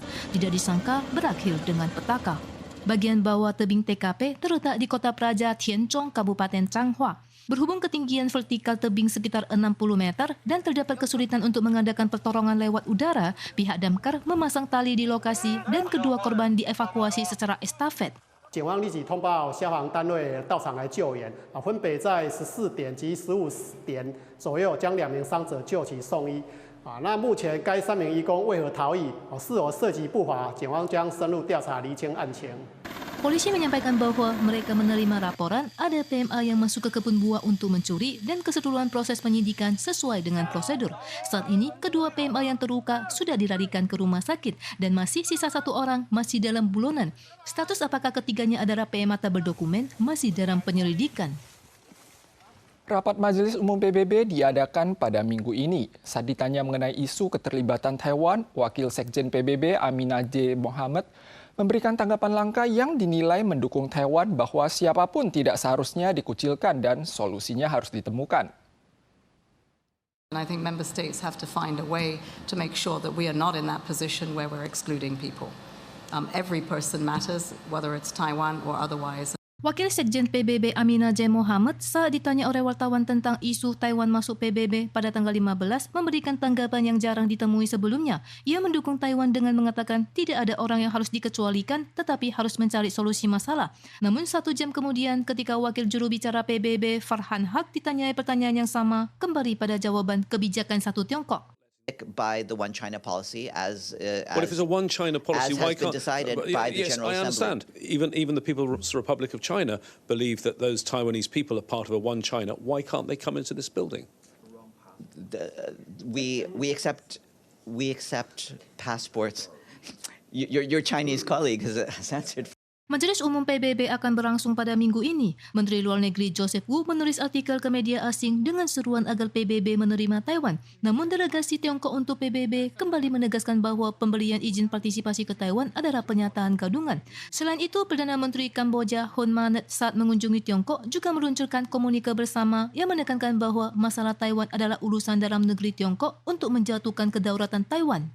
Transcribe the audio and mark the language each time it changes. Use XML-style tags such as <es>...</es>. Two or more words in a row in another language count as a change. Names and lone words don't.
<id>Tidak disangka berakhir dengan petaka. Bagian bawah tebing TKP terletak di kota Praja Tianzhong, Kabupaten Changhua. Berhubung ketinggian vertikal tebing sekitar 60 meter dan terdapat kesulitan untuk mengadakan pertolongan lewat udara, pihak damkar memasang tali di lokasi dan kedua korban dievakuasi secara estafet.</id> <zh>警方立即通报消防单位到场来救援，分别在14点及15点左右将2名伤者救起送医。那目前该3名移工为何逃逸，是否涉及不法，警方将深入调查厘清案情。</zh> <id>Polisi menyampaikan bahwa mereka menerima laporan ada PMA yang masuk ke kebun buah untuk mencuri dan keseluruhan proses penyidikan sesuai dengan prosedur. Saat ini, kedua PMA yang terluka sudah dilarikan ke rumah sakit dan masih sisa 1 orang masih dalam buronan. Status apakah ketiganya adalah PMA tak berdokumen masih dalam penyelidikan. Rapat Majelis Umum PBB diadakan pada minggu ini. Saat ditanya mengenai isu keterlibatan Taiwan, Wakil Sekjen PBB Aminah J. Mohamad memberikan tanggapan langka yang dinilai mendukung Taiwan bahwa siapapun tidak seharusnya dikucilkan dan solusinya harus ditemukan.</id> <en>And I think member states have to find a way to make sure that we are not in that position where we're excluding people. Every person matters, whether it's Taiwan or otherwise.</en> <id>Wakil Sekjen PBB Aminah J. Mohamad saat ditanya oleh wartawan tentang isu Taiwan masuk PBB pada tanggal 15 memberikan tanggapan yang jarang ditemui sebelumnya. Ia mendukung Taiwan dengan mengatakan tidak ada orang yang harus dikecualikan tetapi harus mencari solusi masalah. Namun 1 jam kemudian ketika wakil juru bicara PBB Farhan Haq ditanyai pertanyaan yang sama, kembali pada jawaban kebijakan satu Tiongkok.</id> <en>By the One China policy, as well, if it's a One China policy, why can't decided by the yes, General I understand. Even the People's Republic of China believe that those Taiwanese people are part of a One China. Why can't they come into this building? We accept passports. Your Chinese colleague has answered.</en> <id>Majelis Umum PBB akan berlangsung pada minggu ini. Menteri Luar Negeri Joseph Wu menulis artikel ke media asing dengan seruan agar PBB menerima Taiwan. Namun delegasi Tiongkok untuk PBB kembali menegaskan bahwa pemberian izin partisipasi ke Taiwan adalah pernyataan gadungan. Selain itu, Perdana Menteri Kamboja Hun Manet saat mengunjungi Tiongkok juga meluncurkan komunike bersama yang menekankan bahwa masalah Taiwan adalah urusan dalam negeri Tiongkok untuk menjatuhkan kedaulatan Taiwan.</id>